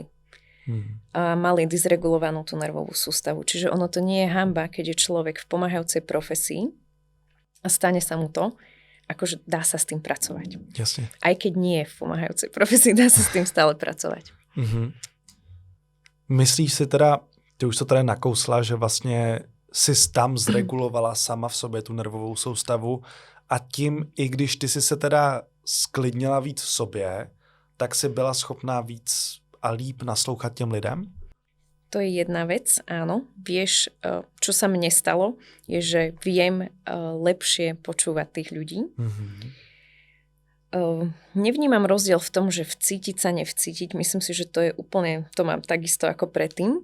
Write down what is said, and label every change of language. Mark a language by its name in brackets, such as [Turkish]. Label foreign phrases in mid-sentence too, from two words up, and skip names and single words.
[Slovak] A mali dysregulovanú tú nervovú sústavu. Čiže ono to nie je hanba, keď je človek v pomáhajúcej profesii a stane sa mu to, akože dá sa s tým pracovať. Jasne. Aj keď nie je v pomáhajúcej profesii, dá sa s tým stále pracovať. [Czech] Myslíš si teda, ty už to teda nakousla, že vlastně si tam zregulovala sama v sobě tu nervovou soustavu a tím, i když ty si se teda sklidnila víc v sobě, tak si byla schopná víc a líp naslouchat těm lidem? [Slovak] To je jedna vec, áno. Vieš, čo sa mne stalo, je, že viem lepšie počúvať tých ľudí. Nevnímam rozdiel v tom, že vcítiť sa, nevcítiť. Myslím si, že to je úplne, to mám takisto ako predtým.